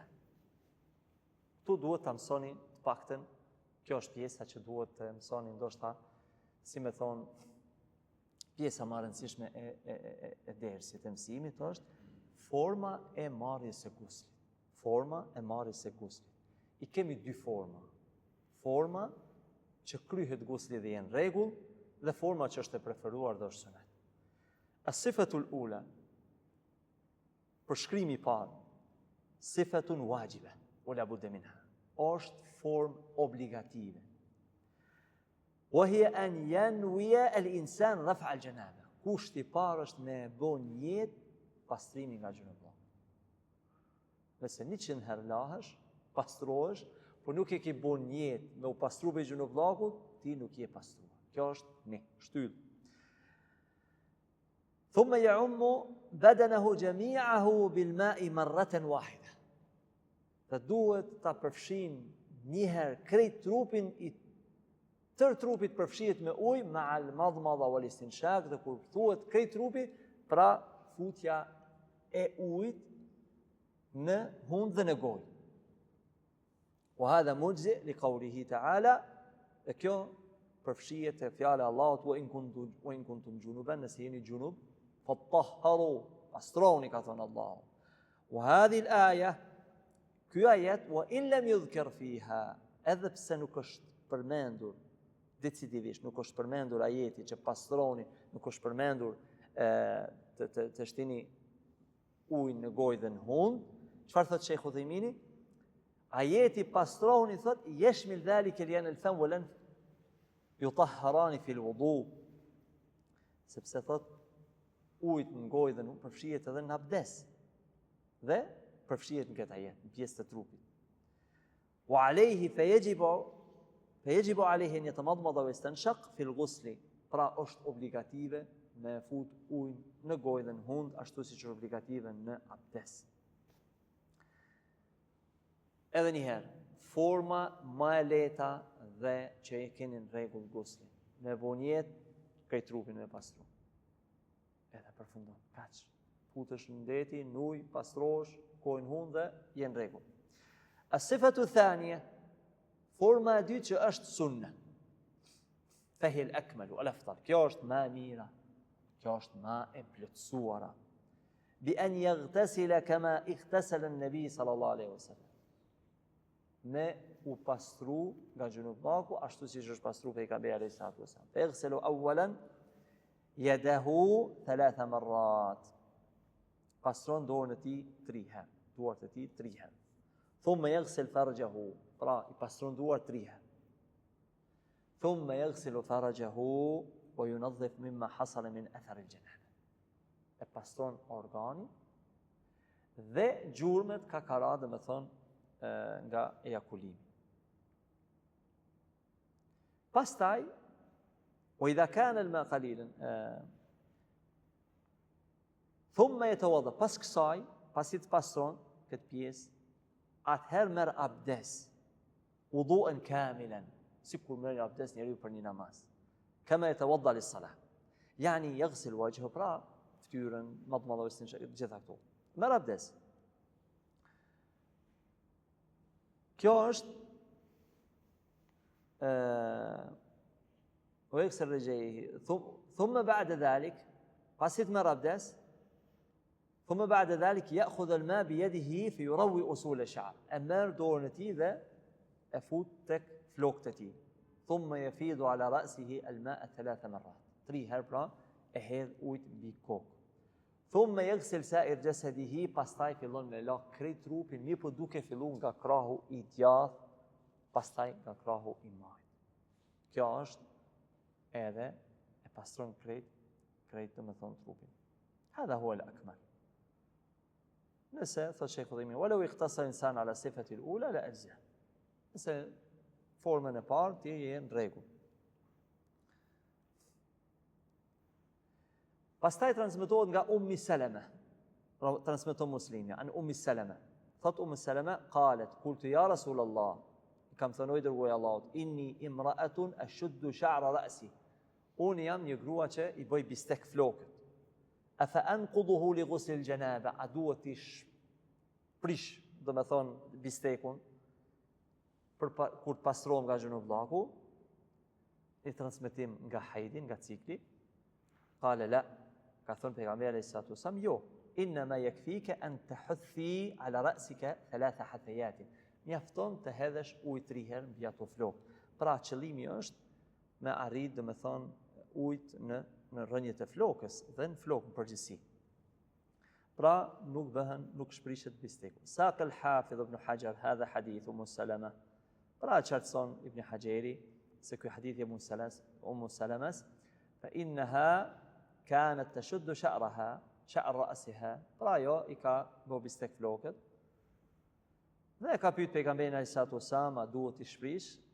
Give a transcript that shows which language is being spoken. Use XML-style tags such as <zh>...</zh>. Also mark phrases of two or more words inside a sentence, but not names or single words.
<sq>Tu duhet të mësoni të paktën, kjo është pjesa që duhet të mësoni, ndoshta, si me thonë, pjesa më e rëndësishme e dersit e mësimit është forma e marrjes së guslit. Forma e marrjes së guslit. I kemi 2 forma. Forma që kryhet gusli dhe jenë rregull, dhe forma që është e preferuar dhe është sunet.</sq> <ar>الصفة الأولى,</ar> <sq>përshkrimi i parë,</sq> <ar>صفة واجبة، ولا بد منها,</ar> <sq>është formë obligative.</sq> <ar>وهي أن ينوي الإنسان رفع الجنابة.</ar> <sq>Kushti i parë është me bën niyet pastrimin nga gjunullak. Nëse 100 herë lahesh, pastrohesh, por nuk e ke bën niyet me u pastru me gjunullakut, ti nuk je pastruar. Kjo është një shtyllë.</sq> <ar>ثم يعم بدنه جميعه بالماء مرة واحدة.</ar> <sq>Dhe duhet ta përfshin një herë krejt trupin, i tërë trupit përfshihet me ujë,</sq> <ar>مع المضمضة والاستنشاق,</ar> <sq>dhe kur thuhet krejt trupi, pra futja e ujit në hund dhe në gojë.</sq> <ar>وهذا مجزئ لقوله تعالى,</ar> <sq>dhe kjo përfshihet e fjala e Allahut,</sq> <ar>وإن كنتم جنبا,</ar> <sq>nëse jeni junub, fatahharu, pastroni, ka thënë Allahu.</sq> <ar>وهذه الآية,</ar> <sq>ky ajet,</sq> <ar>وإن لم يذكر فيها,</ar> <sq>edhe pse nuk është përmendur decisivisht, nuk është përmendur ajeti që pastroni, nuk është përmendur të shtini ujë në gojë dhe në hund, çfarë thot Sheikh Udhaymini? Ajeti pastroni thot</sq> <ar>يشمل ذلك لأن الفم ولن يطهران في الوضوء,</ar> <sq>sepse thot ujit në gojë dhe nuk përfshihet edhe në abdes. Dhe përfshihet në këtë jetë, në pjesë të trupit.</sq> <ar>وعليه فيجب عليه أن يتمضمض ويستنشق في الغسل.</ar> <sq>Pra është obligative me fut ujë në gojë dhe në hund, ashtu siç është obligative në abdes. Edhe një herë, forma më e lehta dhe që e keni në rregull guslin. Me vonjet këj trupin me pastru. Edhe përfundon, kaq. Futesh në deti, në ujë, pastrosh, gojën hund dhe jenë rregull.</sq> <ar>الصفة الثانية,</ar> <sq>forma e dytë që është sunne.</sq> <ar>فهي الأكمل الأفضل.</ar> <sq>Kjo është më e mira. Kjo është më e plotësuara.</sq> <ar>بأن يغتسل كما اغتسل النبي صلى الله عليه وسلم.</ar> <sq>Me u pastru nga gjunubaku ashtu siç është pastru pejgamberi</sq> <ar>عليه الصلاة والسلام. يغسل أولا يده 3 مرات.</ar> <sq>Pastron dorën e tij 3 herë. Duart e tij 3 herë.</sq> <ar>ثم يغسل فرجه.</ar> <sq>Pra i pastron duart 3 herë.</sq> <ar>ثم يغسل فرجه وينظف مما حصل من أثر الجنابة.</ar> <sq>E pastron organin dhe gjurmët kakara, dhe me thonë nga ejakulimi. Pastaj,</sq> <ar>وإذا كان الماء قليلا ثم يتوضأ.</ar> <sq>Pas kësaj, pasi të pastron këtë pjesë, atëherë merr abdes,</sq> <ar>وضوءا كاملا.</ar> <sq>Sikur merr abdes njeriu për një namaz.</sq> <ar>كما يتوضأ للصلاة. يعني يغسل وجهه,</ar> <sq>pra fytyrën, madmadhën, gjitha këto. Merr abdes. Kjo është</sq> <ar>ويغسل رجليه ثم بعد ذلك</ar> <sq>pasi të merr abdes</sq> <ar>ثم بعد ذلك يأخذ الماء بيده فيروي أصول الشعر.</ar> <sq>E merr dorën e tij dhe e fut tek flokët e tij.</sq> <ar>ثم يفيض على رأسه الماء 3 مرات.</ar> <sq>3 herë pra e hedh ujë mbi kokë.</sq> <ar>ثم يغسل سائر جسده.</ar> <sq>Pastaj fillon me la krejt trupin, mirë po duke filluar nga krahu i djathtë, pastaj nga krahu i majt. Kjo është edhe e pastron krejt të më thonë trupin.</sq> <ar>هذا هو الأكمل.</ar> <sq>Nëse, thot Sheikh Udhimi,</sq> <ar>ولو اقتصر إنسان على الصفة الأولى لأجزأ.</ar> <sq>Nëse formën e parë ti je në rregull. Pastaj transmetohet nga Ummi Salama. Transmeton Muslimi an Ummi Salama. Thot Ummi Salama</sq> <ar>قالت قلت يا رسول الله.</ar> <sq>Kam thënë oj dërguar i Allahut,</sq> <ar>إني امرأة أشد شعر رأسي.</ar> <sq>Unë jam një grua që i bëj bistek flokët.</sq> <ar>أفأنقضه لغسل الجنابة.</ar> <sq>A duhet ti prish, do me thonë bistekun kur të pastrohem nga gjunullaku, i transmetim nga hajdin, nga cikli.</sq> <ar>قال لا,</ar> <sq>ka thënë pejgamberi</sq> <ar>عليه الصلاة والسلام، jo، إنما يكفيك أن تحثي على رأسك 3 حثيات.</ar> <sq>Mjafton të hedhesh ujë 3 herë mbi ato flokë. Pra qëllimi është me arrit, do me thonë, ujët në rrënjët e flokës dhe në flokë në përgjithësi. Pra nuk shprishet bisteku.</sq> <ar>ساق الحافظ ابن حجر هذا حديث أم سلمة.</ar> <sq>Pra qartëson Ibn Hajeri se ky hadith i Umm Salamas,</sq> <ar>فإنها كانت تشد شعرها، شعر رأسها.</ar> <sq>Pra jo i ka bë bistek flokët. Dhe ka pyet pejgamberin</sq> <ar>عليه الصلاة والسلام,</ar> <sq>a duhet i shprish?</sq>